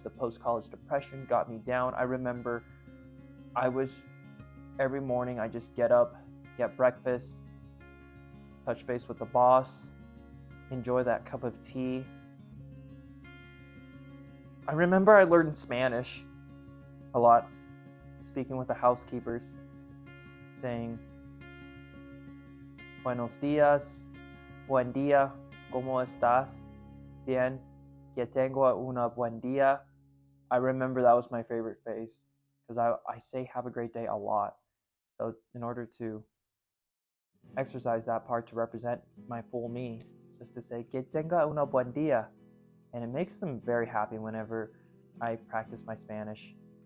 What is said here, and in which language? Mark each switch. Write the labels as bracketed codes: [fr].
[en] The post-college depression got me down. I remember every morning I just get up, get breakfast, touch base with the boss, enjoy that cup of tea. I remember I learned Spanish a lot, speaking with the housekeepers, saying, [es] Buenos días, buen día, ¿cómo estás? Bien, que tengo una buen día. [en] I remember that was my favorite phrase because I say have a great day a lot. So in order to exercise that part to represent my full me, just to say [es] que tenga una buen día. [en] And it makes them very happy whenever I practice my Spanish.